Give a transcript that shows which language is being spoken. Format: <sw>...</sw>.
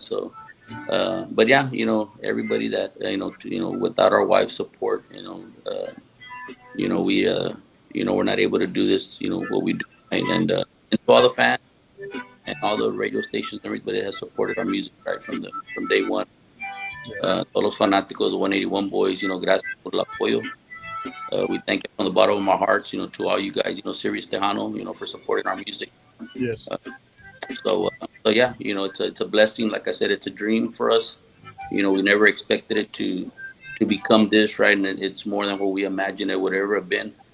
<en>So, but yeah, everybody that without our wife's support, we're not able to do this, what we do, right? And to all the fans and all the radio stations and everybody that has supported our music, right, from day one.</en> <es>Todos los fanáticos, the 181 Boys, gracias por el apoyo.</es> <en>We thank you from the bottom of our hearts, to all you guys, Sirius Tejano, for supporting our music. Yes. So yeah, it's a blessing. Like I said, it's a dream for us. We never expected it to become this, right? And it's more than what we imagined it would ever have been.</en>